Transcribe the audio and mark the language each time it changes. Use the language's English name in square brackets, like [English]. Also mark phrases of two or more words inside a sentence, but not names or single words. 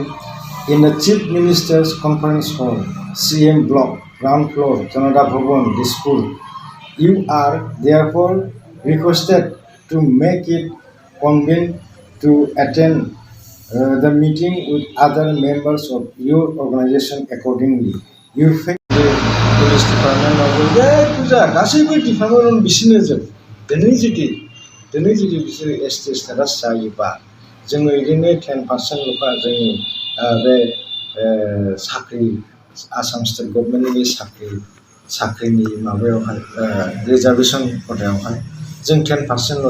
[English] in the Chief Minister's Conference Hall, CM Block, ground floor, Janata Bhavan, Dispur. You are therefore requested to make it convenient to attend the meeting with other members of your organization accordingly. [Bodo] You पुलिस डिपार्टमेन्टआवबो फुजा गासैबो डिपार्टमेन्टआवनो बिसोरनो जोब दिनै जुदि बिसोरो ST स्टेटास जायोबा जोङो ओरैनो 10%ल'खा जोंनि बे साख्रि आसाम [English] state government [Bodo] बे साख्रिनि माबायावहाय रिजार्भेसन खथायावहाय जों 10%ल'।